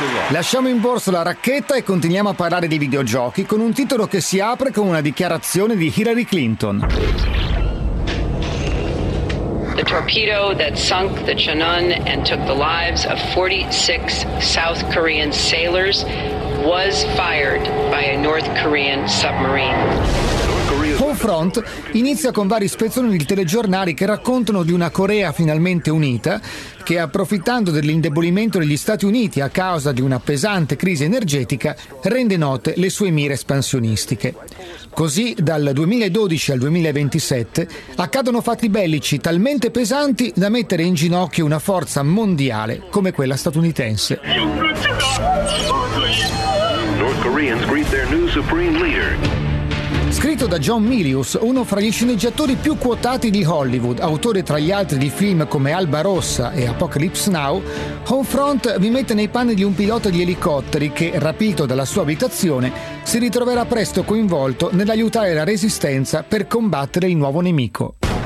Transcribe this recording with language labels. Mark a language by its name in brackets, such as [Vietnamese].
[Italian] Lasciamo in borsa la racchetta e continuiamo a parlare di videogiochi con un titolo che si apre con una dichiarazione di Hillary Clinton. [English] The torpedo that sunk the Chunun and took the lives of 46 South Korean sailors was fired by a North Korean submarine. [Italian] Homefront inizia con vari spezzoni di telegiornali che raccontano di una Corea finalmente unita che, approfittando dell'indebolimento degli Stati Uniti a causa di una pesante crisi energetica, rende note le sue mire espansionistiche. Così, dal 2012 al 2027, accadono fatti bellici talmente pesanti da mettere in ginocchio una forza mondiale come quella statunitense. [English] North Koreans greet their new supreme leader. [Italian] Scritto da John Milius, uno fra gli sceneggiatori più quotati di Hollywood, autore tra gli altri di film come Alba Rossa e Apocalypse Now, Homefront vi mette nei panni di un pilota di elicotteri che, rapito dalla sua abitazione, si ritroverà presto coinvolto nell'aiutare la resistenza per combattere il nuovo nemico.